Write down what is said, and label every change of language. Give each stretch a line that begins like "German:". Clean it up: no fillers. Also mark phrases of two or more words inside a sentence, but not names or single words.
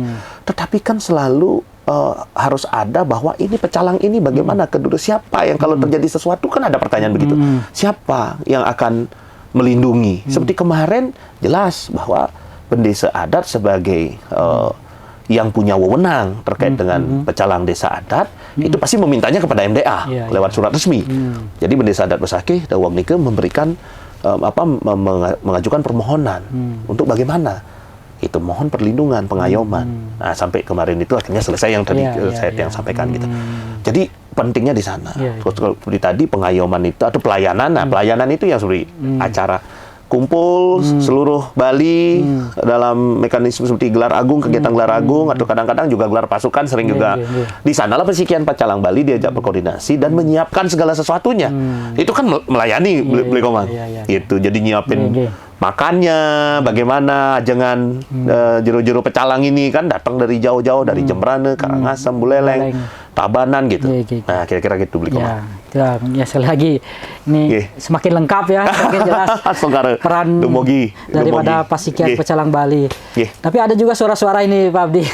Indonesian: Tetapi kan selalu harus ada bahwa ini pecalang ini bagaimana kedua siapa yang kalau terjadi sesuatu kan ada pertanyaan begitu. Siapa yang akan melindungi? Seperti kemarin jelas bahwa pendesa adat sebagai yang punya wewenang terkait dengan pecalang desa adat itu pasti memintanya kepada MDA lewat surat resmi. Jadi pendesa adat Besakih Dawang Nike memberikan mengajukan permohonan untuk bagaimana itu mohon perlindungan, pengayoman. Nah, sampai kemarin itu akhirnya selesai yang tadi saya yang sampaikan gitu. Jadi pentingnya di sana. Seperti tadi pengayoman itu atau pelayanan. Nah, pelayanan itu yang seperti acara kumpul seluruh Bali dalam mekanisme seperti gelar agung, kegiatan gelar agung, atau kadang-kadang juga gelar pasukan sering juga. Di sanalah Pasikian Pecalang Bali diajak berkoordinasi dan menyiapkan segala sesuatunya. Itu kan melayani, Bli Komang. Itu jadi nyiapin makannya, bagaimana jangan jero-jero pecalang ini kan datang dari jauh-jauh, dari Jembrane, Karangasem, Buleleng, Tabanan gitu. Nah, kira-kira gitu, Bli Komang. Ya, sekali lagi ini semakin lengkap ya, semakin jelas peran daripada Pasikian Pecalang Bali. Tapi ada juga suara-suara ini, Pak Abdi.